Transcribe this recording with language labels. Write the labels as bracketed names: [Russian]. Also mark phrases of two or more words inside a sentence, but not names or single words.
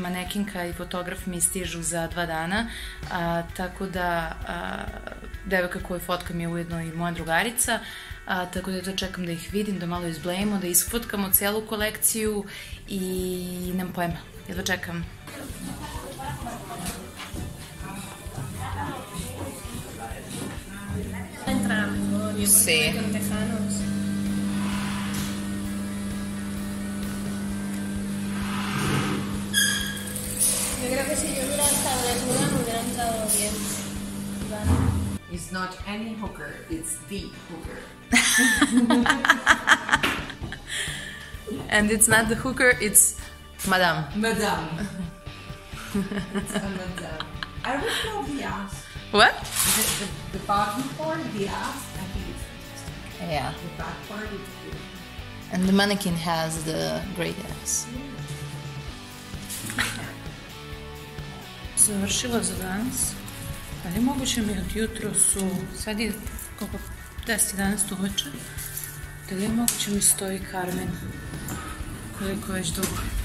[Serbian] Manekinka i fotograf mi stižu za 2 dana, tako da devojka koju fotkam je ujedno i moja drugarica, tako da to čekam da ih vidim, da malo izblejimo, da isfotkamo celu kolekciju i nemam pojma, jedva čekam. [Spanish] Sí. Yo creo que si yo hubiera estado desnuda me hubiera entrado bien. [English] It's not any hooker, it's the hooker. And it's not the hooker, it's Madame. Madame. It's a madame. I would call the ass. What? The bottom part, the ass, I think it's fantastic. Yeah. The back part is good. And the mannequin has the great ass. [Serbian] Završila za danas. Ali je moguće mi od jutro su, sad je koliko, 10-11 uveče, da li je moguće mi stoji Carmen, koliko već dugo.